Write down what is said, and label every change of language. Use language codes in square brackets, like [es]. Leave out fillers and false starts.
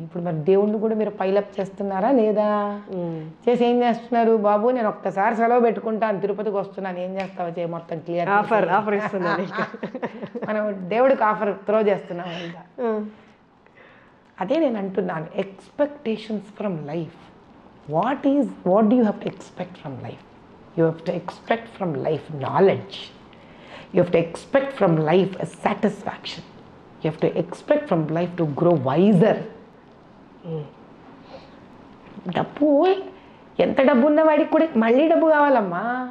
[te] ఇప్పుడు మరి దేవుడిని కూడా మీరు పైలప్ చేస్తున్నారా లేదా? చేసి ఏం చేస్తున్నారు, బాబు నేను ఒక్కసారి సెలవు పెట్టుకుంటాను, తిరుపతికి వస్తున్నాను, ఏం చేస్తావో చేయ, మొత్తం క్లియర్ ఆఫర్ ఇస్తున్నాను. మనం దేవుడికి ఆఫర్ త్రో చేస్తున్నాం. అదే నేను అంటున్నాను, [en] Expectations from life. What do you have to expect from life? You have to expect from life knowledge. You have to expect from life a satisfaction. You have to expect from life to grow wiser. [te] డబ్బు, ఎంత డబ్బు ఉన్నవాడికి కూడా మళ్ళీ డబ్బు కావాలమ్మా.